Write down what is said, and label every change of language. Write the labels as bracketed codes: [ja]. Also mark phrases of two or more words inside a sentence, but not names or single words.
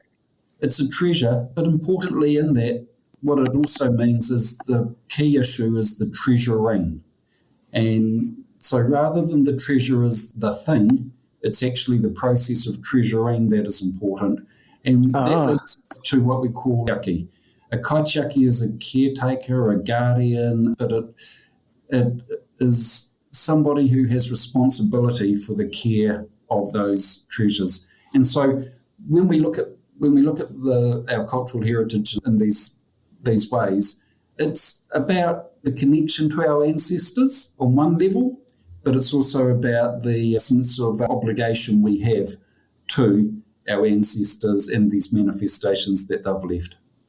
[en] It's a treasure, but importantly in that, what it also means is the key issue is the treasuring. And so rather than the treasure is the thing, it's actually the process of treasuring that is important. And that leads us to what we call kaitiaki. A kaitiaki is a caretaker, a guardian, but it is somebody who has responsibility for the care of those treasures. And so when we look at our cultural heritage in these ways, it's about the connection to our ancestors on one level, but it's also about the sense of obligation we have to our ancestors and these manifestations that they've left.